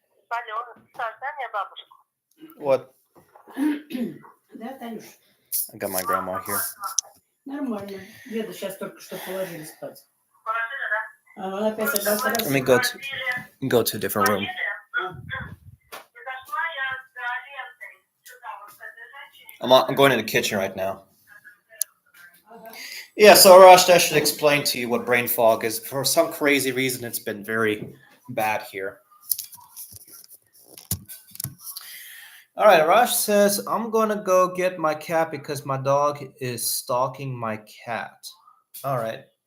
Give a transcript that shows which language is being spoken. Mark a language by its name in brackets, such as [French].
[Russian] Алло, Саш, дай мне бабушку. [English] What? [Russian] Да, Танюш? [English] I got my grandma here. [Russian] Нормально. Деда сейчас только что положили спать. Положили, да? А он опять собрался раз. [English] Let me go to a different room. [Russian] Зашла я за лентой сюда вот к этой женщине. [English] I'm going in the kitchen right now. Yeah, so Arash, I should explain to you what brain fog is. For some crazy reason, it's been very bad here. All right, Arash says, I'm going to go get my cat because my dog is stalking my cat. All right.